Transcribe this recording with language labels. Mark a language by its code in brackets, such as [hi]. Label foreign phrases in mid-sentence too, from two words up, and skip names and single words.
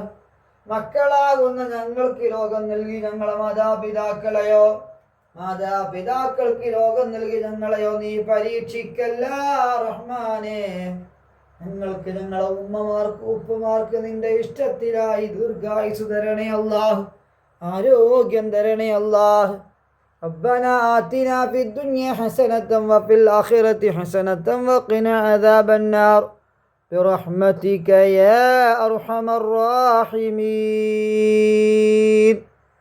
[ml] മക്കളാകുന്ന ഞങ്ങൾക്ക് രോഗം നൽകി ഞങ്ങളെ മാതാപിതാക്കൾക്ക് രോഗം നൽകി ഞങ്ങളെയോ നീ പരീക്ഷിക്കല്ല റഹ്മാനേ. ഞങ്ങൾക്ക് ഞങ്ങളെ ഉമ്മമാർക്ക് ഉപ്പമാർക്ക് നിന്റെ ഇഷ്ടത്തിലായി ദീർഘായുസ് തരണേ അല്ലാഹ്, ആരോഗ്യം തരണേ അല്ലാഹ്. [ar] ربنا آتنا في الدنيا حسنة وفي الآخرة حسنة وقنا عذاب النار برحمتك يا أرحم الراحمين.